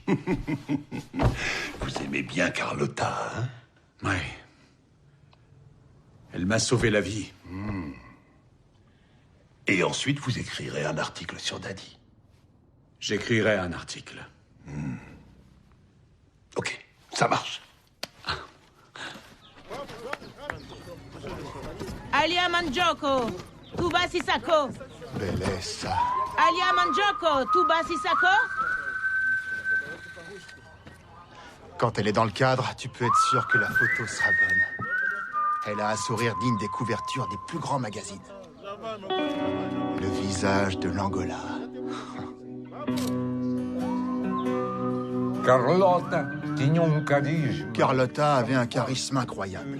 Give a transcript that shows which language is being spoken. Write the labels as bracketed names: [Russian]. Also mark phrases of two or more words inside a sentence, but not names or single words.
[French] Vous aimez bien Carlotta, hein? Ouais. Elle m'a sauvé la vie. Et ensuite, vous écrirez un article sur Daddy. J'écrirai un article. Ça marche. Alia Manjoko, Tuba Sisako. Bellezza. Alia Manjoko, Tuba Sisako. Quand elle est dans le cadre, tu peux être sûr que la photo sera bonne. Elle a un sourire digne des couvertures des plus grands magazines. Le visage de l'Angola. Carlotta avait un charisme incroyable.